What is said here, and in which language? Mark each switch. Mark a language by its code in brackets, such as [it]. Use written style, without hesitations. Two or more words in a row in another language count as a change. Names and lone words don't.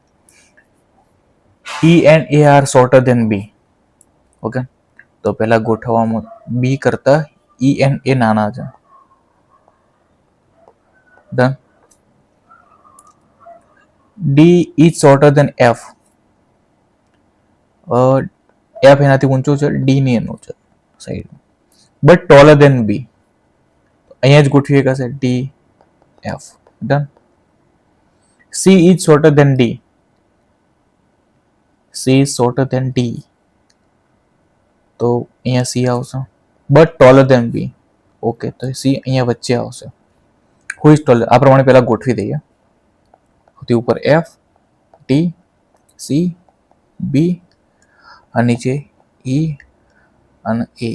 [en] E and A are shorter than B. [gu] ઓકે, તો પહેલા ગોઠવવામાં B કરતા E and A નાના છે. ડન. [en] D is shorter than F. [gu] F એનાથી ઊંચો છે, D ની એનું છે સાઈડ, [en] but taller than B. [gu] અહીંયા જ ગોઠવી શકાશે D F. ડન. [en] C is shorter than D. C is shorter than D. [gu] તો અહીંયા C આવશે, [en] but taller than B. [gu] ઓકે, તો C અહીંયા વચ્ચે આવશે. [en] who is taller, [gu] આ પ્રમાણે પહેલા ગોઠવી દઈએ. સૌથી ઉપર F, T, C, B, અને નીચે E અને A.